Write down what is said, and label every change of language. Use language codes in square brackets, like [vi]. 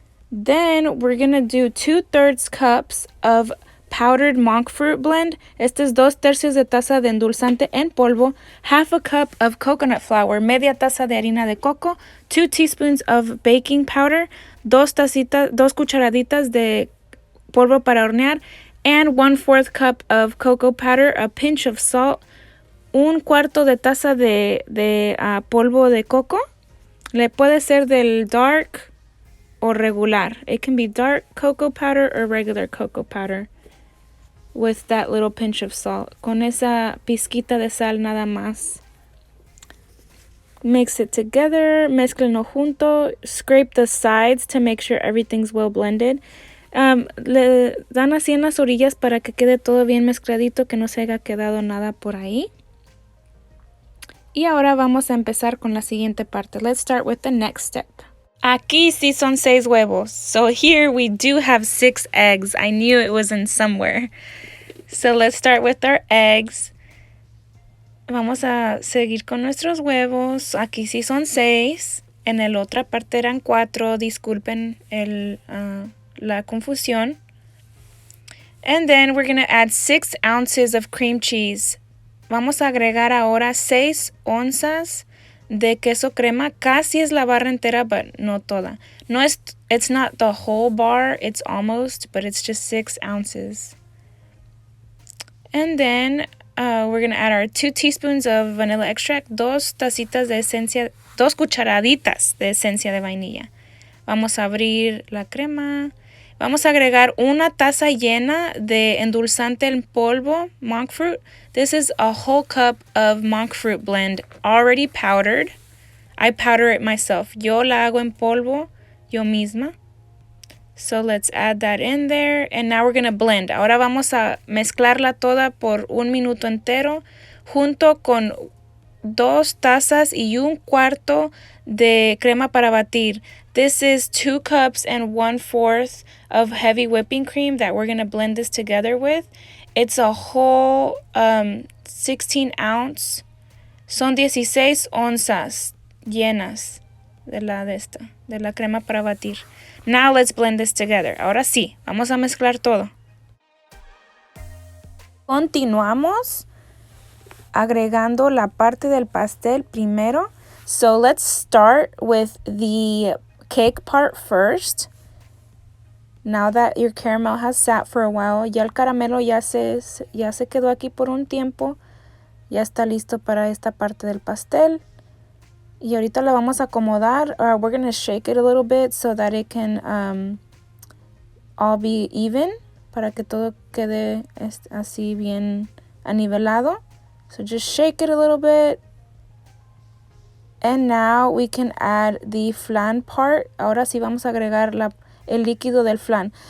[en] Then we're going to do 2/3 cups of powdered monkfruit blend. [es] Este es 2 tercios de taza de endulzante en polvo. [en] 1/2 cup of coconut flour. [es] Media taza de harina de coco. [en] 2 teaspoons of baking powder. [es] 2 cucharaditas de polvo para hornear. [en] And 1/4 cup of cocoa powder. A pinch of salt. [es] Un cuarto de taza de polvo de coco. Le puede ser del dark o regular. [en] It can be dark cocoa powder or regular cocoa powder. With that little pinch of salt. [es] Con esa pizquita de sal nada más. [en] Mix it together. [es] Mezclenlo junto. [en] Scrape the sides to make sure everything's well blended. [es] Le dan así en las orillas para que quede todo bien mezcladito, que no se haya quedado nada por ahí. Y ahora vamos a empezar con la siguiente parte. [en] Let's start with the next step. [es] Aquí sí son 6 huevos. [en] So here we do have 6 eggs. I knew it was in somewhere. So let's start with our eggs. [es] Vamos a seguir con nuestros huevos. Aquí sí son 6. En la otra parte eran 4. Disculpen la confusión. [en] And then we're going to add 6 ounces of cream cheese. [es] Vamos a agregar ahora 6 onzas de queso crema. Casi es la barra entera, but no toda. No es, [en] it's not the whole bar, it's almost, but it's just 6 ounces. And then we're going to add our 2 teaspoons of vanilla extract, [es] 2 tacitas de esencia, 2 cucharaditas de esencia de vainilla. Vamos a abrir la crema. Vamos a agregar 1 taza llena de endulzante en polvo, monkfruit. [en] This is a whole cup of monkfruit blend already powdered. I powder it myself. [es] Yo la hago en polvo, yo misma. [en] So let's add that in there. And now we're going to blend. [es] Ahora vamos a mezclarla toda por 1 minuto entero junto con 2 tazas y 1/4 de crema para batir. [en] This is 2 cups and 1/4 of heavy whipping cream that we're going to blend this together with. It's a whole 16 ounce. [es] Son 16 onzas llenas de la crema para batir. [en] Now let's blend this together. [es] Ahora sí, vamos a mezclar todo. Continuamos agregando la parte del pastel primero. [en] So let's start with the cake part first. Now that your caramel has sat for a while, [es] ya el caramelo ya se quedó aquí por un tiempo. Ya está listo para esta parte del pastel. Y ahorita la vamos a acomodar. [en] We're going to shake it a little bit so that it can all be even. [es] Para que todo quede así bien anivelado. [en] So just shake it a little bit. And now we can add the flan part. [es] Ahora sí vamos a agregar el líquido del flan.